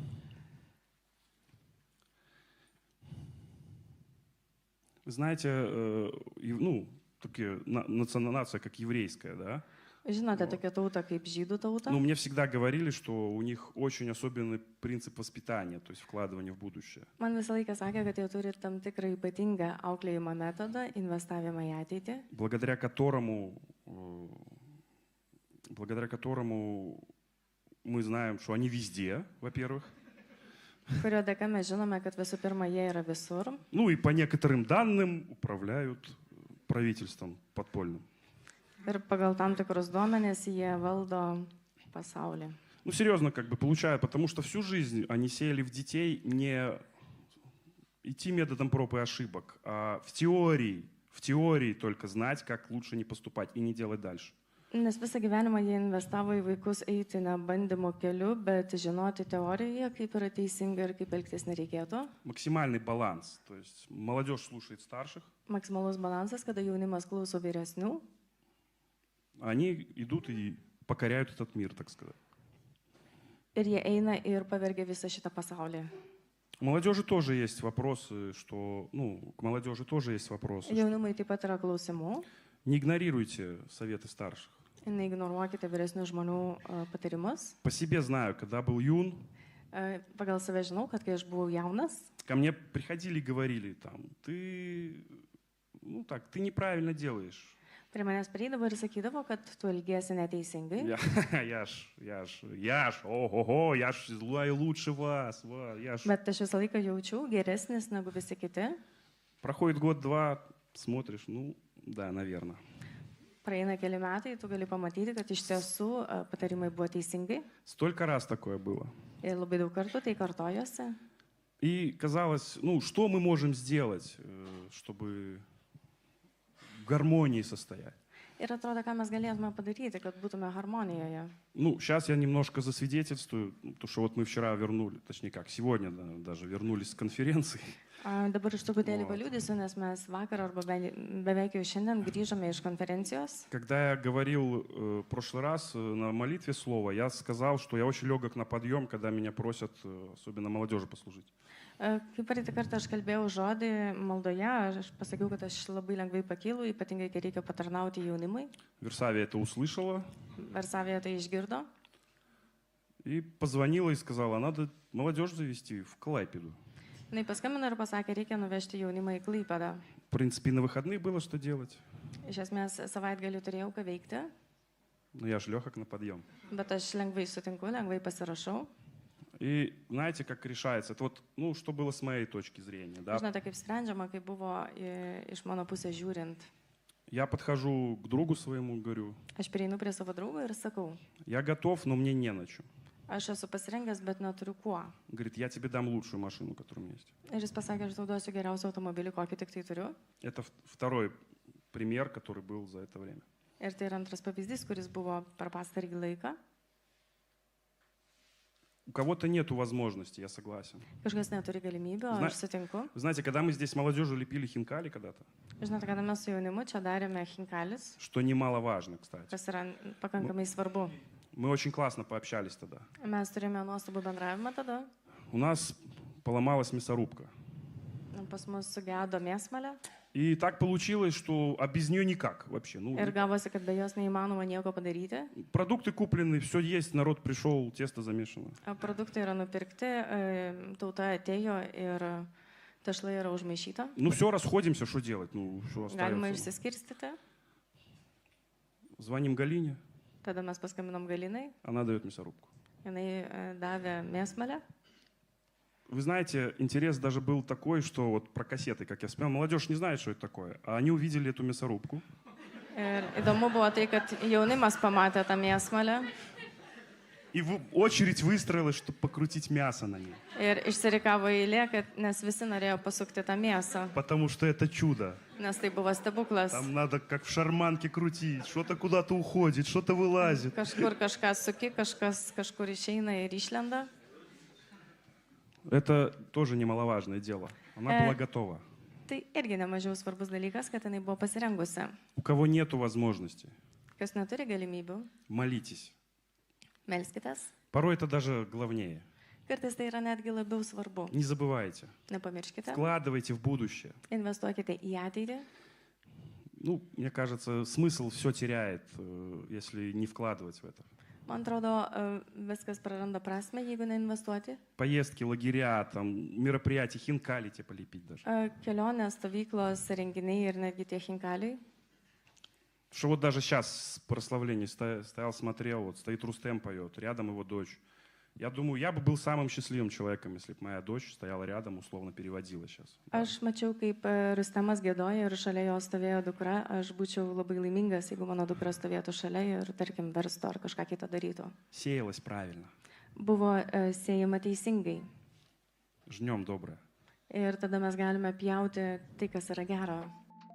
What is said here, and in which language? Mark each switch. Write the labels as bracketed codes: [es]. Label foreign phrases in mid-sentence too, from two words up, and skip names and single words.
[ru] Вы знаете, такие нация, как еврейская, да? [lt] Žinote, tokia tauta kaip žydų tauta. [ru] Ну, мне всегда говорили, что у них очень особенный принцип воспитания, то есть вкладывания в будущее. [lt] Man visą laiką sakė, kad jie turi tam tikrą ypatingą auklėjimo metodą, investavimą į ateitį, [ru] благодаря которому мы знаем, что они везде, во-первых. [lt] kurio dėka mes žinome, kad visų pirma jie yra visur. [ru] Ну и по некоторым данным управляют правительством подпольным. [lt] Ir pagal tam tikrus duomenis jie valdo pasaulį. [ru] Ну серьезно, получают, потому что всю жизнь они сеяли в детей не идти методом проб и ошибок, а в теории только знать, как лучше не поступать и не делать дальше. [lt] Nes visą gyvenimą jie investavo į vaikus eiti ne bandymo keliu, bet žinoti teoriją, kaip yra teisinga ir kaip elgtis nereikėtų. [ru] Максимальный баланс, то есть молодежь слушает старших, [lt] Maksimalus balansas, kada jaunimas klauso vyresnių, [ru] они идут и покоряют этот мир, так сказать. [lt] ir jie eina ir pavergia visą šitą pasaulį. [ru] У молодежи тоже есть вопросы, к молодежи тоже есть вопросы. [lt] Jaunimui taip pat yra klausimų. [ru] Не игнорируйте советы старших. [lt] Neignoruokite vyresnių žmonių patarimus. [ru] По себе знаю, когда был юн, [lt] Pagal save žinau, kad kai aš buvau jaunas, [ru] ко мне приходили и говорили, ты неправильно делаешь. [lt] prie manęs prieidavo ir sakydavo, kad tu elgiesi neteisingai. [ru] Я ж злой лучше вас. [lt] Bet aš visą laiką jaučiau geresnis negu visi kiti. [ru] Проходит год-два, смотришь, да, наверное. [lt] Praeina keli metai, tu gali pamatyti, kad iš tiesų patarimai buvo teisingai. [ru] Столько раз такое было. [lt] Ir labai daug kartų tai kartojosi. [ru] И казалось, что мы можем сделать, чтобы в гармонии состоять? [lt] Ir atrodo, ką mes galėtume padaryti, kad būtume harmonijoje. [ru] Сейчас я немножко засвидетельствую, потому что вот мы вчера сегодня даже вернулись с конференции. [lt] Dabar iš truputėlį paliudysiu, nes mes vakar arba beveik jau šiandien grįžome iš konferencijos. [ru] Когда я говорил в прошлый раз на молитве слово, я сказал, что я очень легок на подъем, когда меня просят, особенно молодежи, послужить. [lt] Kaip praeitą kartą aš kalbėjau žodį maldoje, aš pasakiau, kad aš labai lengvai pakylu, ypatingai kai reikia patarnauti jaunimui. [ru] Версавия это услышала [lt] Versavėje tai išgirdo [ru] и позвонила и сказала, надо молодежь завести в Клайпеду. [lt] Jis paskambino ir pasakė, reikia nuvežti jaunimą į Klaipėdą. [ru] В принципе, на выходные было что делать. [lt] Iš esmės, savaitgalį turėjau ką veikti, [ru] Но я ж легок на подъем. [lt] bet aš lengvai sutinku, lengvai pasirašau. [ru] И знаете, как решается? Это что было с моей точки зрения. Да? [lt] Žinote, kaip sprendžiama, kaip buvo iš mano pusės žiūrint. [ru] Я подхожу к другу своему, говорю, [lt] Aš prieinu prie savo draugo ir sakau, [ru] я готов, но мне не на чем. [lt] aš esu pasirengęs, bet neturiu kuo. [ru] Говорит, я тебе дам лучшую машину, которая у меня есть. [lt] Ir jis pasakė, aš tau duosiu geriausią automobilį, kokį tik tai turiu. [ru] Это второй пример, который был за это время. [lt] Ir tai yra antras pavyzdys, kuris buvo per pastarį laiką. [ru] У кого-то нету возможности, я согласен. [lt] Kažkas neturi galimybių, Zna- aš sutinku. [ru] Вы знаете, когда мы здесь с молодежью лепили хинкали когда-то, [lt] Žinote, kada mes su jaunimu čia darėme chinkalis, [ru] что немаловажно, кстати. [lt] kas yra pakankamai svarbu. [ru] Мы очень классно пообщались тогда. [lt] Mes turėjome nuostabų bendravimą tada. [ru] У нас поломалась мясорубка. [lt] Pas mus sugedo mėsmalė [ru] И так получилось, что а без нее никак вообще. Ну, [lt] ir gavosi, kad be jos neįmanoma nieko padaryti. [ru] продукты куплены, все есть, народ пришел, тесто замешано. [lt] Produktai yra nupirkti, tauta atėjo ir tešla yra užmaišyta. [ru] Ну все, расходимся, что делать? Ну, что [lt] Galima [ru] остается? [lt] išsiskirstyti. [ru] Звоним Галине, [lt] Tada mes paskambinom Galinai, [ru] она дает мясорубку. [lt] jinai davė mėsmalę. [ru] Вы знаете, интерес даже был такой, что вот про кассеты, как я вспоминал, молодежь не знает, что это такое. А они увидели эту мясорубку. [lt] Ir įdomu buvo tai, kad jaunimas pamatė tą mėsmalę [ru] И очередь выстроилась, чтобы покрутить мясо на ней. [lt] ir išsirikavo eilė, nes visi norėjo pasukti tą mėsą, [ru] Потому что это чудо. [lt] nes tai buvo stebuklas. [ru] Там надо как в шарманке крутить. Что-то куда-то уходит, что-то вылазит. [lt] Kažkur kažką suki, kažkas kažkur išeina ir išlenda. [ru] Это тоже немаловажное дело. Она была готова. [lt] Tai irgi nemažiau svarbus dalykas, kad jinai buvo pasirengusi. [ru] У кого нету возможности, [lt] Kas neturi galimybių, [ru] молитесь. [lt] melskitės. [ru] Порой это даже главнее. [lt] Kartais tai yra netgi labiau svarbu. [ru] Не забывайте. [lt] Nepamirškite, [ru] Вкладывайте в будущее. [lt] investuokite į ateitį. [ru] Ну, мне кажется, смысл все теряет, если не вкладывать в это. [lt] Man atrodo, viskas praranda prasme, jeigu neinvestuoti. [ru] Поездки, лагеря, там, мероприятия, хинкали те полепить даже. [lt] Kelionės, stovyklos, renginiai ir netgi tie chinkaliai. [ru] Что вот даже сейчас в прославлении стоял, смотрел, вот стоит Рустем поет, рядом его дочь. Я думаю, я бы был самым счастливым человеком, если бы моя дочь стояла рядом, условно переводила сейчас. [lt] Aš mačiau, kaip Rustemas gėdoja ir šalia jo stovėjo dukra. Aš būčiau labai laimingas, jeigu mano dukra stovėtų šalia ir, tarkim, verstų ar kažką kitą darytų. [ru] Сеялось правильно. [lt] Buvo siejama teisingai. [ru] Жнем доброе. [lt] Ir tada mes galime pjauti tai, kas yra gero.